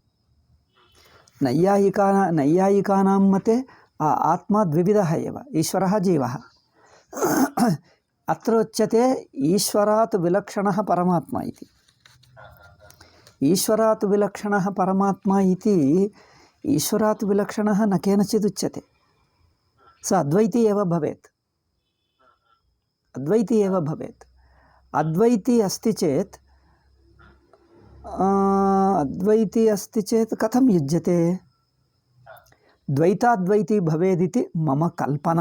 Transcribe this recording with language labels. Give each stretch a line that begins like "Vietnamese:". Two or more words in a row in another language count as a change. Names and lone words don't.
Sanskrit: నైయాయికానాం మతే ఆత్మ ద్వివిధः एव, ఈశ్వరः జీవः। అత్ర ఉచ్యతే ఈశ్వరాత్ విలక్షణः పరమాత్మ इति। ఈశ్వరాత్ విలక్షణः పరమాత్మ इति ఈశ్వరాత్ విలక్షణः न केनचित् उच्यते। स अद्वैती एव भवेत्, अद्वैती एव भवेत्। अद्वैती अस्ति चेत् कथं युज्यते? द्वैताद्वैती भवेदिति मम कल्पना।